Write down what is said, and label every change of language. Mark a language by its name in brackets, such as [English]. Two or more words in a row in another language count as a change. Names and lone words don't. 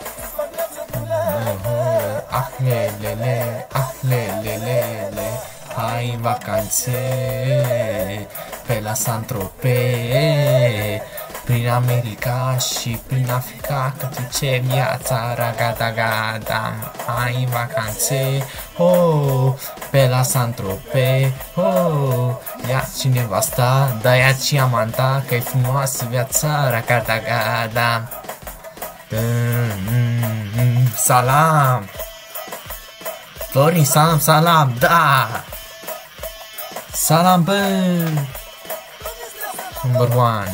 [Romanian] Ah lelele, ah lelele, hai în vacanțe, pe la Saint-Tropez, prin America și prin Africa, că trece viața, raga-daga-dam, hai în vacanțe, oh, pe la Saint-Tropez, oh, ia-ți și nevasta, da, ia-ți și amanta, că e frumoasă viața, raga-daga-dam. Salam! Florin Salam, salam, da! Salam, bă! [English] Number one.